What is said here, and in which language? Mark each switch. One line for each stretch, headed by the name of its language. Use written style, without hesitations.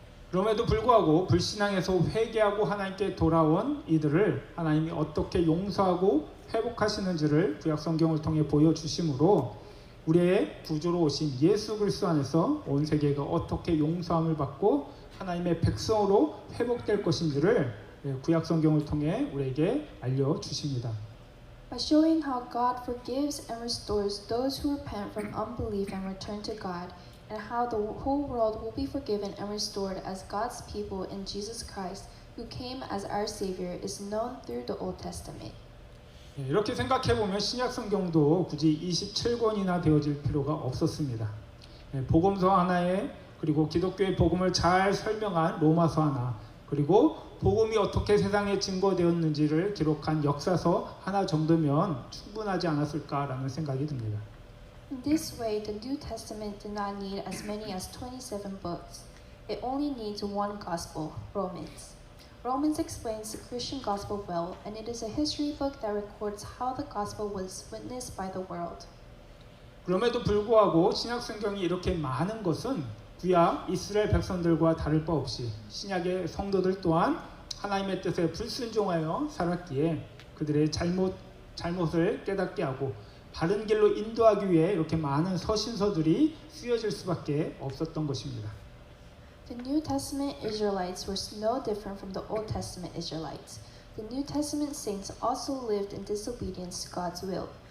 Korean: 그럼에도 불구하고 불신앙에서 회개하고 하나님께 돌아온 이들을 하나님이 어떻게 용서하고 회복하시는지를 구약 성경을 통해 보여주심으로 우리의 구주로 오신 예수 그리스도 안에서 온 세계가 어떻게 용서함을 받고 하나님의 백성으로 회복될 것인지를 구약 성경을 통해 우리에게 알려주십니다.
English: By showing how God forgives and restores those who repent from unbelief and return to God, and how the whole world will be forgiven and restored as God's people in Jesus Christ, who came as our Savior, is known through the Old Testament.
Korean: 이렇게 생각해보면 신약 성경도 굳이 27권이나 되어질 필요가 없었습니다. 복음서 하나에 그리고 기독교의 복음을 잘 설명한 로마서 하나 그리고 복음이 어떻게 세상에 증거되었는지를 기록한 역사서 하나 정도면 충분하지 않았을까라는 생각이 듭니다.
English: In this way, the New Testament did not need as many as 27 books. It only needs one gospel, Romans. Romans explains the Christian gospel well, and it is a history book that records how the gospel was witnessed by the world.
Korean: 그럼에도 불구하고 신약 성경이 이렇게 많은 것은 구약 이스라엘 백성들과 다를 바 없이 신약의 성도들 또한 하나님의 뜻에 불순종하여 살았기에 그들의 잘못을 깨닫게 하고 바른 길로 인도하기 위해 이렇게 많은 서신서들이 쓰여질 수밖에 없었던 것입니다.
English: The New Testament Israelites were no different from the Old Testament Israelites. The New Testament saints also lived in disobedience to God's will.